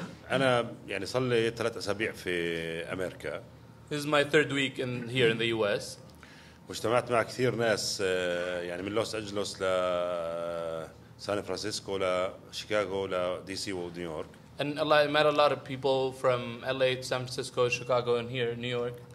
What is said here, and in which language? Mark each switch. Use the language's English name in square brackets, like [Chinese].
[Arabic] أنا يعني صار لي 3 أسابيع في أمريكا. [English] This is my 3rd week here in the U.S. [Arabic] واجتمعت مع كثير ناس يعني من لوس أنجلوس لسان فرانسيسكو لشيكاغو لدي سي ونيويورك. [English] And I met a lot of people from LA to San Francisco, Chicago, and here in New York.